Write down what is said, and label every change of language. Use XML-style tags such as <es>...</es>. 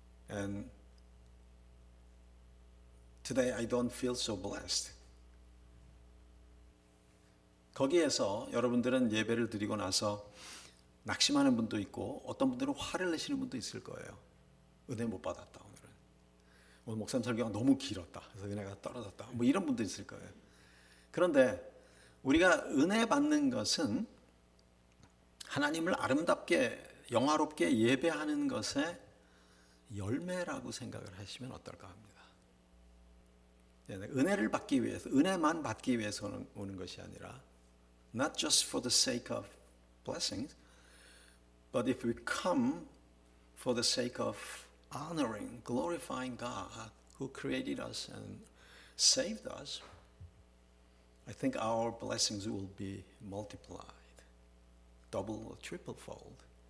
<en>And today I don't feel so blessed.</en> <ko>거기에서 여러분들은 예배를 드리고 나서 낙심하는 분도 있고 어떤 분들은 화를 내시는 분도 있을 거예요. 은혜 못 받았다 오늘은. 오늘 목사님 설교가 너무 길었다. 그래서 은혜가 떨어졌다. 뭐 이런 분도 있을 거예요. 그런데 우리가 은혜 받는 것은 하나님을 아름답게 영화롭게 예배하는 것의 열매라고 생각을 하시면 어떨까 합니다. 은혜를 받기 위해서, 은혜만 받기 위해서 오는</ko> <en>것이 아니라 not just for the sake of blessings, but if we come for the sake of honoring, glorifying God who created us and saved us, I think our blessings will be multiplied, double or triple fold.</en>